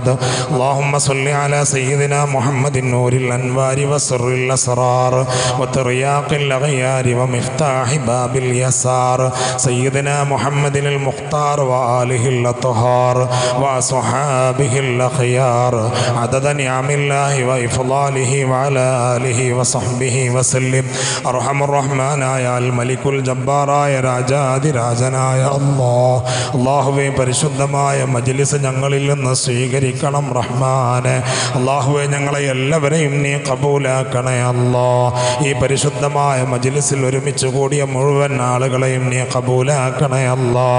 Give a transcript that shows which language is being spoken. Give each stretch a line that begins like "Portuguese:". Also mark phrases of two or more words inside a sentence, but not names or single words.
Arabic: اللهم صل على سيدنا محمد نور الأنوار وسر الأسرار وترياق الأغيار ومفتاح باب يسار سيدنا محمد المختار وآله الأطهار وصحابه الأخيار عدد نعم الله وإفضاله وعلى آله وصحبه وسلم. أرحم الرحمن يا الملك الجبار يا
Malayalam: രാജാതി രാജനായ അല്ലാഹ്. അല്ലാഹുവേ, പരിശുദ്ധമായ മജ്ലിസ് ഞങ്ങളിൽ നിന്ന് സ്വീകരിക്കണം റഹ്മാനെ. അല്ലാഹുവേ, ഞങ്ങളെ എല്ലാവരെയും നീ ഖബൂലാക്കണേ അല്ലാഹ്. ഈ പരിശുദ്ധമായ മജ്ലിസിൽ ഒരുമിച്ച് കൂടിയ മുഴുവൻ ആളുകളെയും നീ ഖബൂലാക്കണേ അല്ലാഹ്.